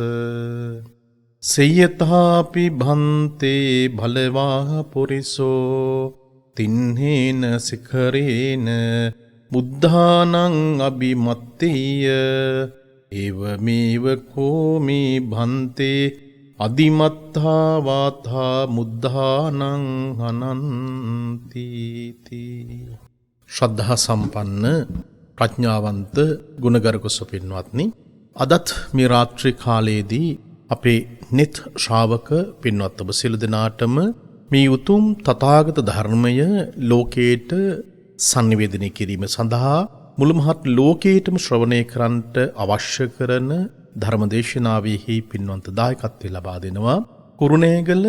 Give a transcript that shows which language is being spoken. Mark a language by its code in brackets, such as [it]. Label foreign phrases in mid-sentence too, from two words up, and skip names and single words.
[pi] සේයතාපි භන්තේ භලවා පුරිසෝ තින්හේන සිඛරේන බුද්ධානං අභිමත්තේය ඒවමේව කෝමි භන්තේ අදිමත්තා වාතා මුද්ධානං හනන්ති [si] ශ්‍රද්ධා සම්පන්න ප්‍රඥාවන්ත ගුණගරුක සුපින්වත්නි අදත් මේ රාත්‍රී කාලයේදී අපේ නිත් ශ්‍රාවක පින්වත් ඔබ සියලු දෙනාටම මේ උතුම් තථාගත ධර්මය ලෝකේට සංනිවේදනය කිරීම සඳහා මුළු මහත් ලෝකයටම ශ්‍රවණය කරන්නට අවශ්‍ය කරන ධර්මදේශනාවෙහි පින්වන්ත දායකත්වය ලබා දෙනවා කුරුණෑගල